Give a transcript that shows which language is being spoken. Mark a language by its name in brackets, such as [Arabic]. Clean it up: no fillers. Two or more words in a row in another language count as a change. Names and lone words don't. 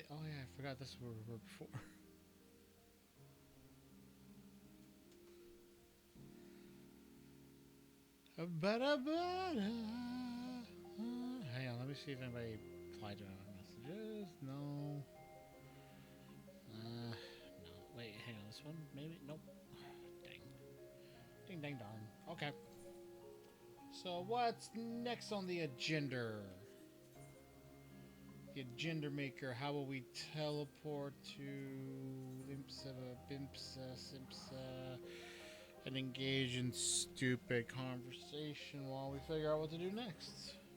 [English] Oh yeah, I forgot this was where we were before. Ba-da-ba-da. Hang on, let me see if anybody replied to my messages. No. No. Wait, hang on. This one? Maybe? Nope. Dang. Ding, dang, darn. Okay. So, what's next on the agenda? The agenda maker. How will we teleport to Limpsa, Bimpsa, Simpsa, and engage in stupid conversation while we figure out what to do next?